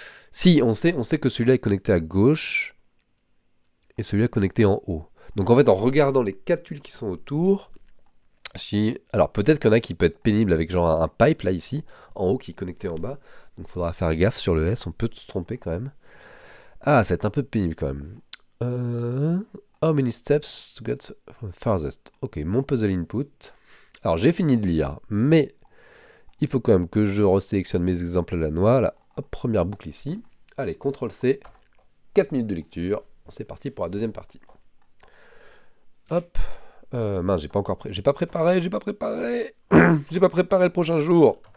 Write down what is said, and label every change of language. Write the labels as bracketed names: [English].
[French] Si, on sait que celui-là est connecté à gauche et celui-là connecté en haut. Donc en fait, en regardant les 4 tuiles qui sont autour, si... Alors peut-être qu'il y en a qui peut être pénible avec genre un pipe là ici, en haut qui est connecté en bas. Donc il faudra faire gaffe sur le S, on peut se tromper quand même. Ah, ça va être un peu pénible quand même. [English] How many steps to get farthest? [French] Ok, mon puzzle input. Alors j'ai fini de lire, mais il faut quand même que je resélectionne mes exemples à la noix. Là, hop, première boucle ici. Allez, CTRL C, 4 minutes de lecture. C'est parti pour la deuxième partie. Hop. Mince, j'ai pas préparé. J'ai pas préparé le prochain jour.